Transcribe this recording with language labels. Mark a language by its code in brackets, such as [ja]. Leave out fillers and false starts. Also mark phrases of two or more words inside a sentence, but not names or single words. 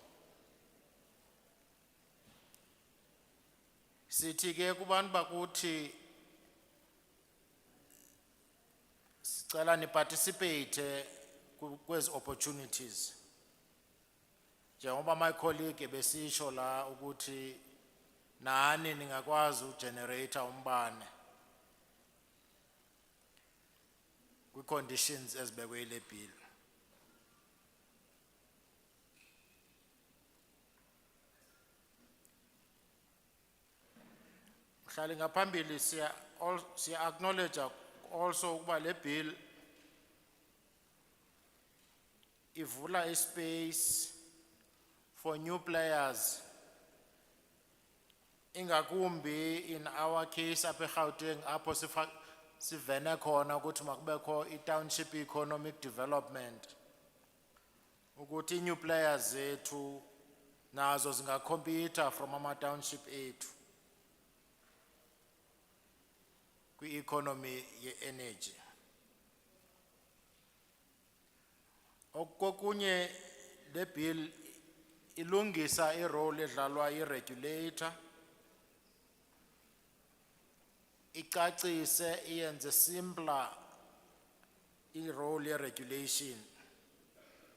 [xh] Sithi ke kubantu bakuthi sicela ni participate kwezi opportunities. Njengoba [en] my colleague [xh] besisho la ukuthi nani ningakwazi ugenerator umbane kwi conditions ezibekwe ile bill. Mhlali ngaphambili siya [en] acknowledge also [xh] ukuba le bill ivula ispace [en] for new players, [xh] ingakumbi [en] in our case [xh] apha eGauteng apho sivene khona ukuthi makubekho i- [en] township economic development, [xh] ukuthi [en] new players [xh] zethu nazo zingacompete from ama-township ethu kwi-economy ye-energy. Okokunye le bill ilungisa i-role edlalwa i-regulator, icacise iyenze simpler i-role ye-regulation